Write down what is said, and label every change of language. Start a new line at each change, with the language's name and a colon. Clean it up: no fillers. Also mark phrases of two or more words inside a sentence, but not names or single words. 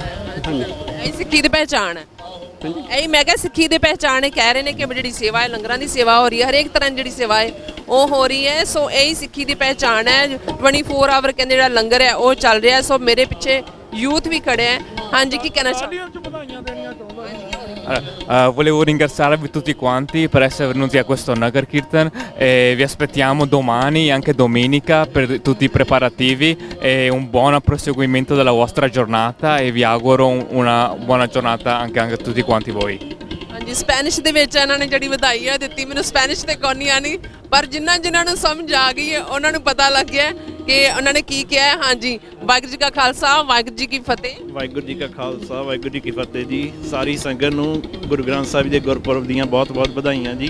Punjabi: ਇਹ ਸਿੱਖੀ ਦੀ ਪਹਿਚਾਣ ਹੈ। ਇਹ ਮੈਂ ਕਿਹਾ ਸਿੱਖੀ ਦੀ ਪਹਿਚਾਣ ਹੈ। ਕਹਿ ਰਹੇ ਨੇ ਕਿ ਜਿਹੜੀ ਸੇਵਾ ਹੈ, ਲੰਗਰਾਂ ਦੀ ਸੇਵਾ ਹੋ ਰਹੀ ਹੈ, ਹਰੇਕ ਤਰ੍ਹਾਂ ਦੀ ਜਿਹੜੀ ਸੇਵਾ ਹੈ ਉਹ ਹੋ ਰਹੀ ਹੈ। ਸੋ ਇਹੀ ਸਿੱਖੀ ਦੀ ਪਹਿਚਾਣ ਹੈ। 24 ਆਵਰ ਕਹਿੰਦੇ ਜਿਹੜਾ ਲੰਗਰ ਹੈ ਉਹ ਚੱਲ ਰਿਹਾ। ਸੋ ਮੇਰੇ ਪਿੱਛੇ ਯੂਥ ਵੀ ਖੜਿਆ ਹੈ। ਹਾਂਜੀ ਕੀ ਕਹਿਣਾ ਚਾਹੁੰਦੇ?
Italian: Volevo ringraziarvi tutti quanti per essere venuti a questo Nagar Kirtan. Vi aspettiamo domani e anche domenica per tutti i preparativi e un buon proseguimento della vostra giornata e vi auguro una buona giornata anche a tutti quanti voi.
Punjabi: ਹਾਂਜੀ ਸਪੈਨਿਸ਼ ਦੇ ਵਿੱਚ ਇਹਨਾਂ ਨੇ ਜਿਹੜੀ ਵਧਾਈ ਹੈ ਦਿੱਤੀ। ਮੈਨੂੰ ਸਪੈਨਿਸ਼ ਤੇ ਕੋਈ ਨਹੀਂ ਆਣੀ, ਪਰ ਜਿਨ੍ਹਾਂ ਨੂੰ ਸਮਝ ਆ ਗਈ ਹੈ ਉਹਨਾਂ ਨੂੰ ਪਤਾ ਲੱਗ ਗਿਆ ਕਿ ਉਹਨਾਂ ਨੇ ਕੀ ਕਿਹਾ ਹੈ। ਹਾਂਜੀ ਵਾਹਿਗੁਰੂ ਜੀ ਕਾ ਖਾਲਸਾ ਵਾਹਿਗੁਰੂ ਜੀ ਕੀ ਫਤਿਹ। ਵਾਹਿਗੁਰੂ ਜੀ ਕਾ ਖਾਲਸਾ ਵਾਹਿਗੁਰੂ ਜੀ ਕੀ ਫਤਿਹ ਜੀ। ਸਾਰੀ ਸੰਗਤ ਨੂੰ ਗੁਰੂ ਗ੍ਰੰਥ ਸਾਹਿਬ ਦੇ ਗੁਰਪੁਰਬ ਦੀਆਂ ਬਹੁਤ ਬਹੁਤ ਵਧਾਈਆਂ ਜੀ।